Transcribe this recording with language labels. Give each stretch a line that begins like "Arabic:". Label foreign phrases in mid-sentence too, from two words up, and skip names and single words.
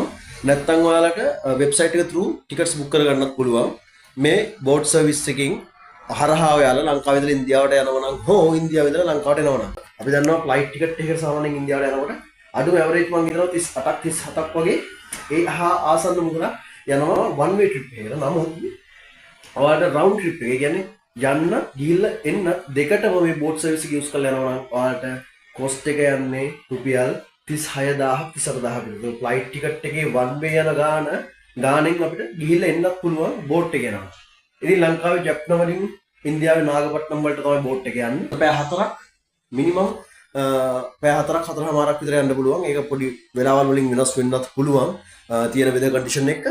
Sinhala: නැත්නම් ඔයාලට වෙබ්සයිට් එක through
English: tickets book
Sinhala: කරගන්නත් පුළුවන්. මේ
English: boat service
Sinhala: එකකින් හරහා ඔයාලා ලංකාවේ ඉඳලා ඉන්දියාවට යනවා නම් හෝ ඉන්දියාවේ ඉඳලා ලංකාවට එනවා නම් අපි දන්නවා
English: flight ticket
Sinhala: එකකට සාමාන්‍යයෙන් ඉන්දියාවට යනකොට අඩුම ඇවරේජ් මම හිතනවා 38ක් 37ක් වගේ ඒ ආසන්න මුදලක් යනවා
English: one way trip
Sinhala: එකකට. නමුත් ඔයාලට
English: round trip
Sinhala: එක කියන්නේ යන්න ගිහිල්ලා එන්න දෙකටම මේ
English: boat service
Sinhala: එක යූස් කරලා යනවා නම් ඔයාලට cost එක යන්නේ රුපියල් 36000 38000 විතර.
English: flight ticket
Sinhala: එකේ
English: one way
Sinhala: යන ගානෙන් අපිට ගිහිල්ලා එන්නත් පුළුවන් බෝට් එක යනවා. ඉතින් ලංකාවේ ජැප්න වලින් ඉන්දියාවේ නාගපට්නම් වලට තමයි බෝට් එක යන්නේ. පැය 4ක් මිනිමම් පැය 4ක් 4:00මාරක් විතර යන්න පුළුවන්. ඒක පොඩි වෙලාවල් වලින් වෙනස් වෙන්නත් පුළුවන්. තියෙන
English: weather condition
Sinhala: එක.